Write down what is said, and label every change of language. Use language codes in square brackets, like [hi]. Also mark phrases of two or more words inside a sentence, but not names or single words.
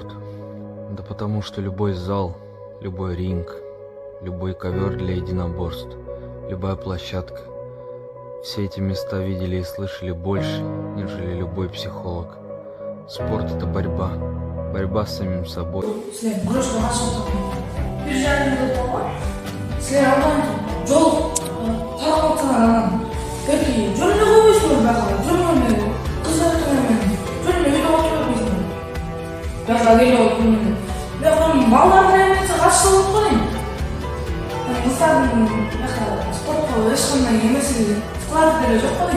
[ru] Да потому что любой зал, любой ринг, любой ковер для единоборств, любая площадка. Все эти места видели и слышали больше, нежели любой психолог. Спорт — это борьба. Борьба с самим собой. [ky] Силер күрөшкө катышып бир жарым жыл болгон. Силер андан жол таркатсаңар анан берки жөн эле койбойсуңар баягы. Жөн эле кыздар менен жөн эле үйдө отуруп баягы эле отуруп. Бирок балдар менен катышса болот го дейм. Кыздардын баягы спортко эч кандай эмеси вклады деле жок го дейм.